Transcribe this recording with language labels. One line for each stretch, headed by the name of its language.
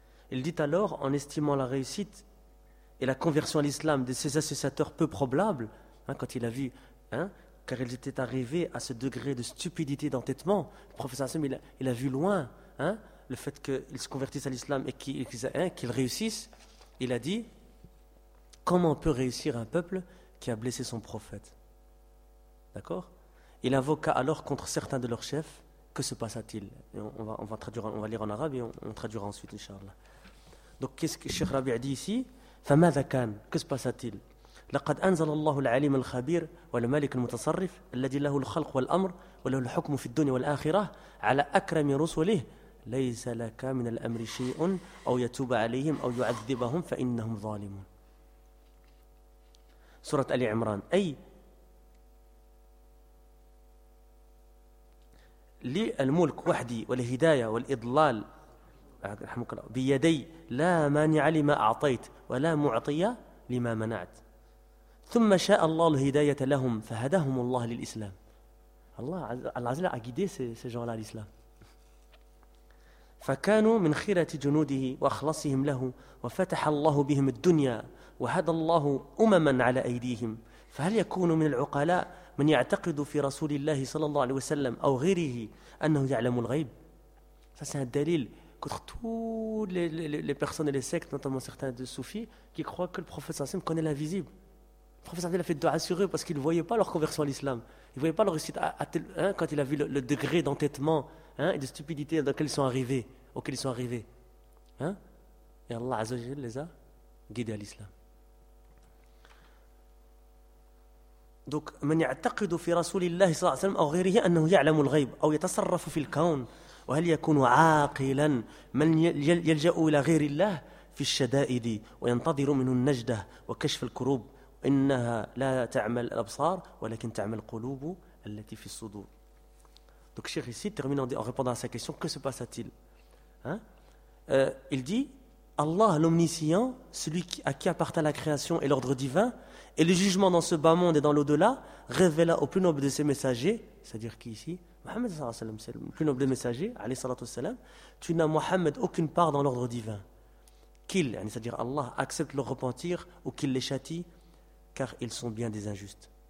French: Il dit alors, en estimant la réussite et la conversion à l'islam de ses associateurs peu probables, hein, quand il a vu, hein, car ils étaient arrivés à ce degré de stupidité, d'entêtement, le professeur Hassan, il a vu loin, hein, le fait qu'ils se convertissent à l'islam et qu'ils réussissent, il a dit, comment peut réussir un peuple qui a blessé son prophète? D'accord? Il invoqua alors contre certains de leurs chefs, que se passa-t-il? Et on va traduire, on va lire en arabe et on traduira ensuite, Inch'Allah. Donc, qu'est-ce que Cheikh Rabi'a dit ici?
Arabic: فماذا كان؟
French: Que se passa-t-il؟
Arabic: لقد أنزل الله العليم الخبير والملك المتصرف الذي له الخلق والأمر وله الحكم في الدنيا والآخرة على أكرم رسله ليس لك من الأمر شيء أو يتوب عليهم أو يعذبهم فإنهم ظالمون. سورة آل عمران. أي لي الملك وحدي والهداية والإضلال رحمك الله بيدي لا مانع لما أعطيت ولا معطية لما منعت. ثم شاء الله الهداية لهم فهداهم الله للإسلام. الله عز وجل
French: guidé ces gens-là à l'islam.
Arabic: فكانوا من خيرة جنوده وأخلصهم له وفتح الله بهم الدنيا وهدى الله أمما على أيديهم. فهل يكون من العقلاء من يعتقد في رسول الله صلى الله عليه وسلم أو غيره أنه يعلم الغيب؟
French: ça c'est un dalil contre toutes les personnes et les sectes, notamment certains de soufis, qui croient que le prophète
Arabic: صلى الله عليه وسلم
French: connaît l'invisible. Le professeur a fait dua sur eux parce qu'il ne voyait pas leur conversion à l'islam. Il ne voyait pas leur réussite quand il a vu le degré d'entêtement, hein, et de stupidité dans lequel ils sont arrivés, auquel ils sont arrivés. Hein? Et Allah Azza wa Jalla les a guidés à l'islam. Donc,
Arabic: من يعتقد في رسول الله صلى الله عليه وسلم أو غيره أنه يعلم الغيب أو يتصرف في الكون وهل يكون عاقلا من يلجأ إلى غير الله في الشدائد وينتظر منه النجدة وكشف الكروب. إنها لا تعمل الأبصار ولكن تعمل القلوب التي في الصدور.
French: Donc Cheikh ici termine en répondant à sa question, que se passa-t-il, hein? Il dit, Allah l'omniscient, celui à qui appartient la création et l'ordre divin et le jugement dans ce bas monde et dans l'au-delà, révéla au plus noble de ses messagers, c'est-à-dire qui ici, Mohammed sallallahu alayhi wa sallam, le plus noble des messagers, alayhi sallatou salam, tu n'as Mohammed aucune part dans l'ordre divin, qu'il, c'est-à-dire Allah, accepte leur repentir ou qu'il les châtie, car ils sont bien des injustes.